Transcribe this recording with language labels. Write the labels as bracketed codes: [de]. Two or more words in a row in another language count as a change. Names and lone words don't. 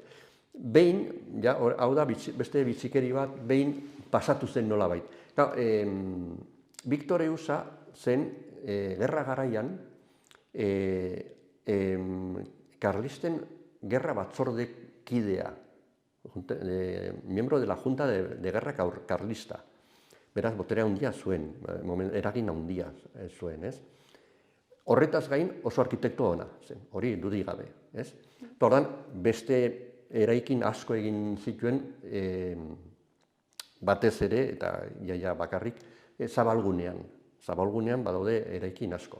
[eu] Behin, hau da, beste bitxikeri bat, behin pasatu zen nolabait. Victoriusa zen, gerra garaian, Karlisten gerra batzordekidea, [es] miembro de la Junta de Guerra Carlista. [eu] Beraz, botere handia zuen, eragin handia zuen, ez? Horretaz gain oso arkitekto ona zen, hori dudik gabe, ez? Ordan beste eraikin asko egin zituen batez ere, eta jaia bakarrik, zabalgunean badaude eraikin asko.